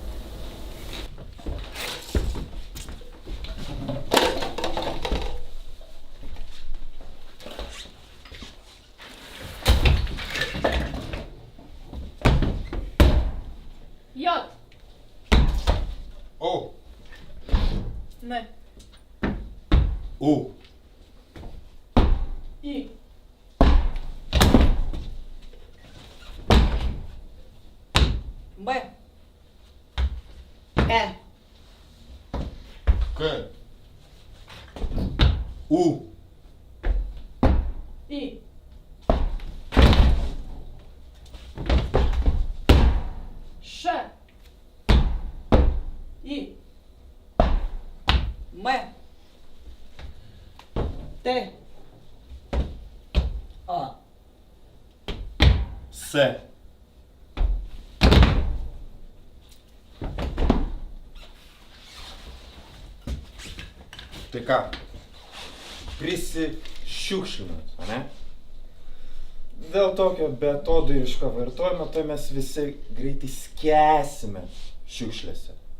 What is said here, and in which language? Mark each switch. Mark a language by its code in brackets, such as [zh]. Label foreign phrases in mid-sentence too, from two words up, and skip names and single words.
[lt] Jot. O. Ne. U. I. B. E. K. U. I. Š. I. M. T. A. S. Tai ką? Prisišiukšlinat, ane? Dėl tokio betodairiško vartojimo, tai mes visi greitai skęsime šiukšlėse.